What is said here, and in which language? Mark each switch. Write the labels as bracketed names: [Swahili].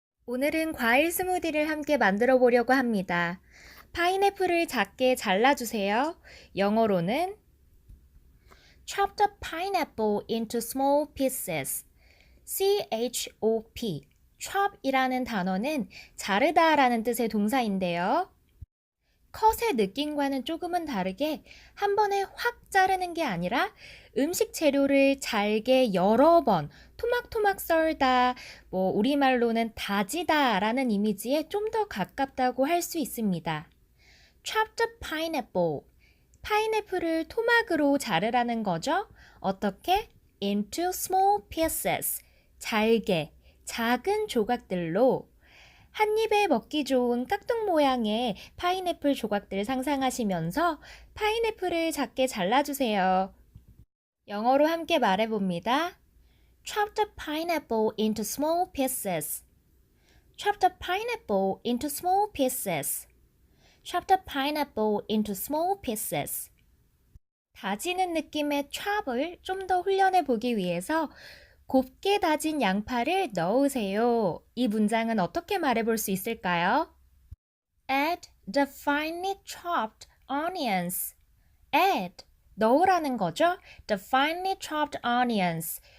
[Korean] 오늘은 과일 스무디를 함께 만들어 보려고 합니다. 파인애플을 작게 잘라주세요. 영어로는 [English] Chop the pineapple into small pieces. C-H-O-P. [Korean] chop이라는 단어는 자르다라는 뜻의 동사인데요. 컷의 느낌과는 조금은 다르게 한 번에 확 자르는 게 아니라 음식 재료를 잘게 여러 번 토막토막 썰다, 우리말로는 다지다 라는 이미지에 좀 더 가깝다고 할 수 있습니다. [English] Chop the pineapple. [Korean] 파인애플을 토막으로 자르라는 거죠. 어떻게? [English] Into small pieces. [Korean] 잘게, 작은 조각들로 한 입에 먹기 좋은 깍둑 모양의 파인애플 조각들 상상하시면서 파인애플을 작게 잘라주세요. 영어로 함께 말해봅니다. [English] Chop the pineapple into small pieces. Chop the pineapple into small pieces. Chop the pineapple into small pieces. [Korean] 다지는 느낌의 chop을 좀 더 훈련해 보기 위해서 곱게 다진 양파를 넣으세요. 이 문장은 어떻게 말해볼 수 있을까요? [English] Add the finely chopped onions. Add, [Korean] 넣으라는 거죠. [English] The finely chopped onions.